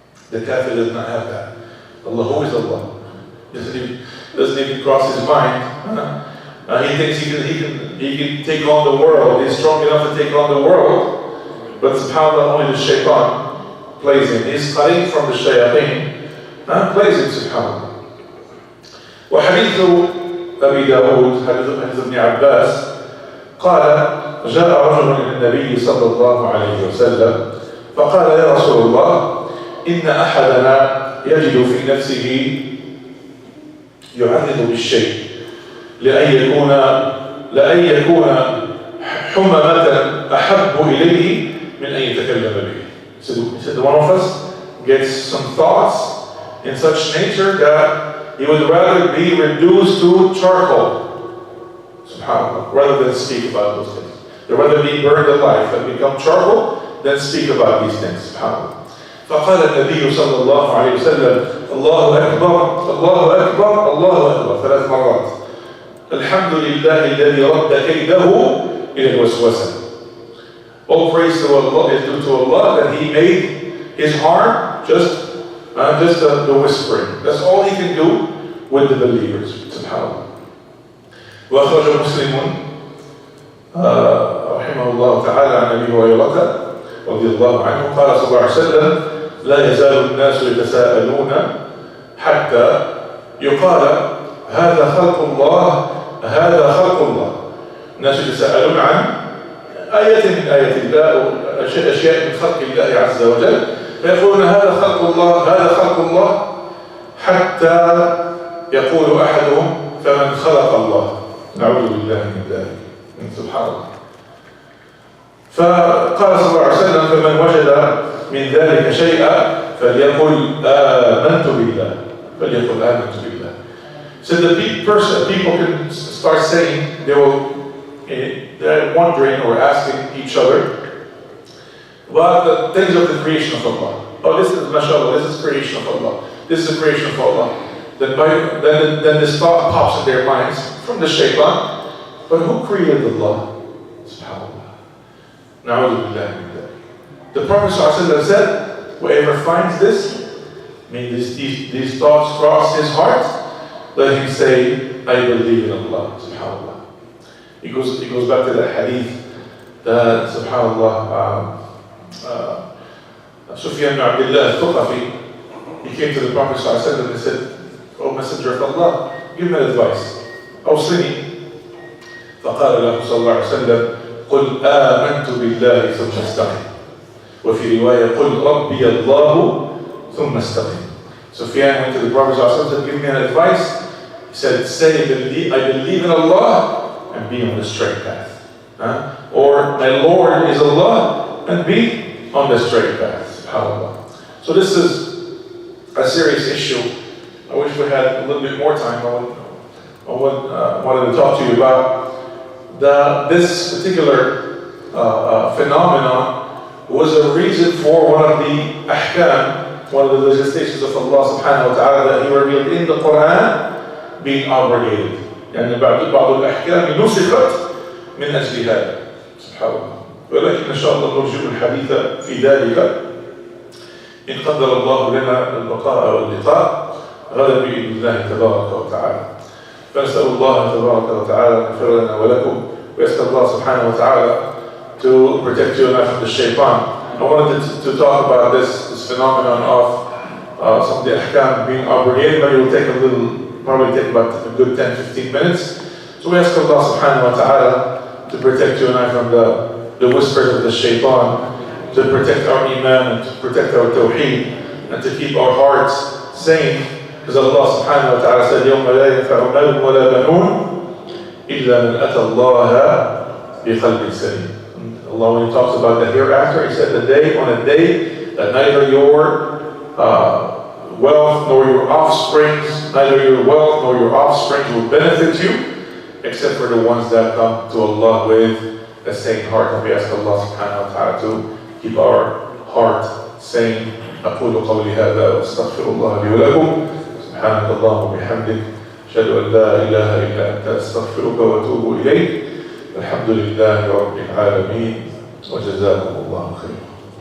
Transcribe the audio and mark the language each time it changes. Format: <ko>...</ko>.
<en>The kafir does not have that. Allah, who is Allah? Doesn't even cross his mind. He thinks he can take on the world. He's strong enough to take on the world. But subhanAllah, only the shaitan plays him. He's qareem from the shayateen. Plays him, subhanAllah.</en> <ar>وحديث أبي داود حديث ابن عباس قال جاء رجل إلى النبي صلى الله عليه وسلم فقال يا رسول الله إن أحدنا يجد في نفسه يعرض بالشيء لأن يكون حممة أحب إليه من أن يتكلم به.</ar> <en>So one of us gets some thoughts in such nature that he would rather be reduced to charcoal, subhanAllah, rather than speak about those things. They'd rather be burned alive and become charcoal than speak about these things, subhanAllah.</en> <ar>فقال النبي صلى الله عليه وسلم الله أكبر الله أكبر الله أكبر 3 مرات. الحمد لله الذي رد كيده إلى الوسوسة.</ar> <en>All praise to Allah is due to Allah that He made his harm just the whispering. That's all He can do with the believers. Subhanallah.</en> <ar>وأخرج مسلم رحمه الله تعالى عن أبي هريرة رضي الله عنه قال صلى الله عليه وسلم لا يزال الناس يتساءلون حتى يقال هذا خلق الله هذا خلق الله. الناس يتساءلون عن آية من آيات الله أو أشياء من خلق الله عز وجل فيقولون هذا خلق الله هذا خلق الله حتى يقول أحدهم فمن خلق الله. نعوذ بالله من ذلك. سبحان الله. فقال صلى الله عليه وسلم فمن وجد من ذلك شيئا فليقل آمنت بالله فليقل آمنت بالله.</ar> <en>So the people can start saying they're wondering or asking each other about the things of the creation of Allah. Oh, this is mashallah, this is creation of Allah. This is creation of Allah. Then this thought pops in their minds from the shaitan. But who created Allah? SubhanAllah. Na'udhu billahi min dhalik. The Prophet ﷺ said, whoever finds this, these thoughts cross his heart, let him say, I believe in Allah. SubhanAllah. He goes back to that hadith that, subhanAllah, Sufyan ibn Abdullah al-Thuqafi, he came to the Prophet ﷺ and said, O Messenger of Allah, give me advice.</en> <ar>أوصني. فقال له صلى الله عليه وسلم قل آمنت بالله ثم استقم. وفي رواية قل ربي الله ثم استقم.</ar> <en>Sufyan went to the Prophet ﷺ and said, give me an advice. He said, say, I believe in Allah and be on the straight path. Or my Lord is Allah and be on the straight path. SubhanAllah. So this is a serious issue. I wish we had a little bit more time. I wanted to talk to you about this particular phenomenon was a reason for one of the ahkam, one of the legislations of Allah subhanahu wa ta'ala that He revealed in the Quran being abrogated.</en> <ar>يعني بعض الأحكام نسخت من أجل هذا. سبحان الله. ولكن إن شاء الله نرجع الحديث في ذلك إن قدر الله لنا البقاء واللقاء غدا بإذن الله تبارك وتعالى. فنسأل الله تبارك وتعالى أن يغفر لنا ولكم ويسأل الله سبحانه وتعالى</ar> <en>to protect you and I from the shaitan. I wanted to talk about this phenomenon of some of the ahkam being abrogated, but it will probably take about a good 10-15 minutes. So we ask Allah subhanahu wa ta'ala to protect you and I from the whispers of the shaitan, to protect our iman and to protect our tawheed and to keep our hearts sane. Because Allah subhanahu wa ta'ala said,</en> <ar>يَوْمَ لَا يَنْفَعُ مَالٌ وَلَا بَنُونَ إِلَّا مَنْ أَتَى اللَّهَ بِقَلْبٍ سَلِيمٍ.</ar> <en>Allah, when He talks about the hereafter, He said on a day that neither your wealth nor your offsprings, neither your wealth nor your offsprings will benefit you, except for the ones that come to Allah with a sane heart. And we ask Allah subhanahu wa ta'ala to keep our heart sane.</en> <ar>أقول قولي هذا وأستغفر الله لي ولكم. سبحانك اللهم وبحمدك أشهد أن لا إله إلا أنت أستغفرك وأتوب إليك. الحمد لله رب العالمين وجزاكم الله خيرا.</ar>